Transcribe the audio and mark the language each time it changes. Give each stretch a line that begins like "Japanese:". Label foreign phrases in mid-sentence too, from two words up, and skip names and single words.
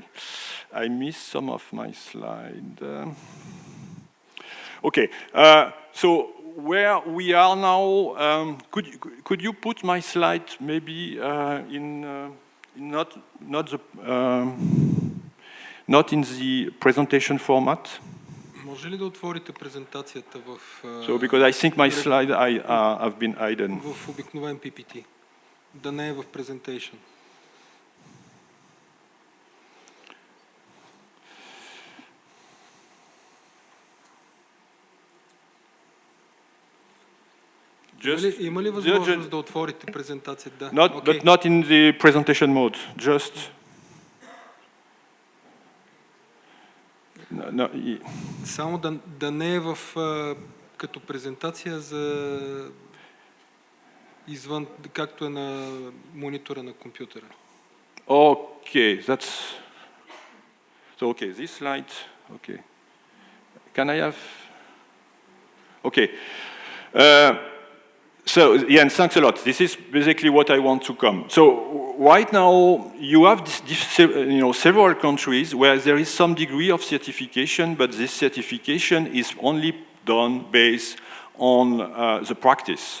English: I missed some of my slide. Okay, so where we are now, could you put my slide maybe not in the presentation format?
Bulgarian: Може ли да отворите презентацията в
English: So because I think my slide have been hidden.
Bulgarian: В обикновен PPT, да не е в presentation. Има ли възможност да отворите презентацията? Да.
English: But not in the presentation mode. Just. No.
Bulgarian: Само да не е в като презентация за извън, както е на монитора на компютъра.
English: Okay, that's so. Okay, this slide Okay. Can I have? Okay. So, Jens, thanks a lot. This is basically what I want to come. So, right now, you have several countries where there is some degree of certification, but this certification is only done based on the practice.